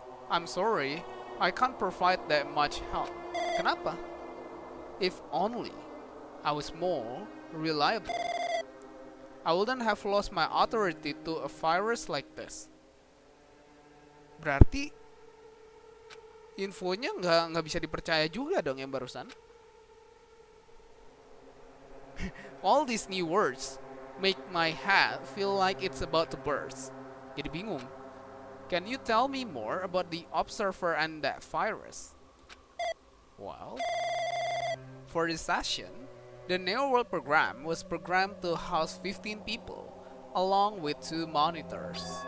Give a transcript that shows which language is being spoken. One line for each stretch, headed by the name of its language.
English: I'm sorry, I can't provide that much help.
Indonesian: Kenapa?
English: If only I was more reliable, I wouldn't have lost my authority to a virus like this.
Indonesian: Berarti infonya nggak bisa dipercaya juga dong yang barusan.
English: All these new words make my head feel like it's about to burst.
Indonesian: Jadi bingung.
English: Can you tell me more about the observer and that virus? Well, for this session, the Neo World program was programmed to house 15 people, along with 2 monitors.